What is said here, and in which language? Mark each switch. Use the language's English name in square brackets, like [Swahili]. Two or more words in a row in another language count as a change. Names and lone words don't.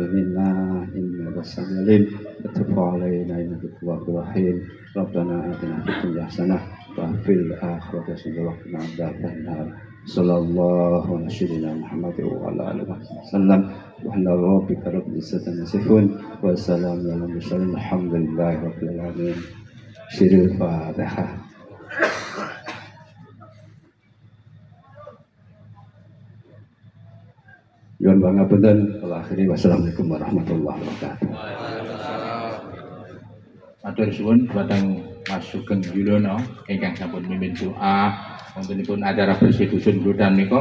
[Arabic] منا إنك السميع العليم وتب علينا إنك التواب الرحيم ربنا آتنا في الدنيا حسنة وفي الآخرة حسنة وقنا عذاب النار صلى الله على سيدنا محمد وعلى آله وسلم وعلى ربك رب العزة عما يصفون وسلام على المرسلين الحمد لله رب العالمين سر الفاتحة. [Javanese] Yuan pangapunten, kula akhiri [Arabic] والسلام عليكم ورحمة الله وبركاته. [Javanese] Matur suwun dhateng Mas Sugeng Yulono ingkang sampun mimpin doa wontenipun acara bersih dusun Glodan menika.